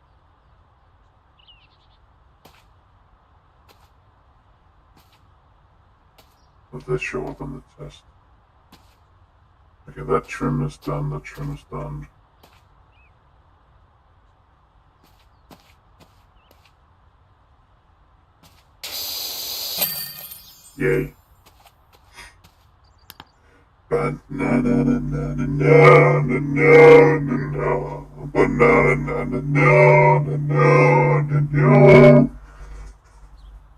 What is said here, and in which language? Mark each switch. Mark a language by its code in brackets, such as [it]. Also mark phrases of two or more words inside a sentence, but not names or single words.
[en] Does that show up on the test? Okay, that trim is done, that trim is done. Yay. Banana na na na na na na na banana na na na na na na.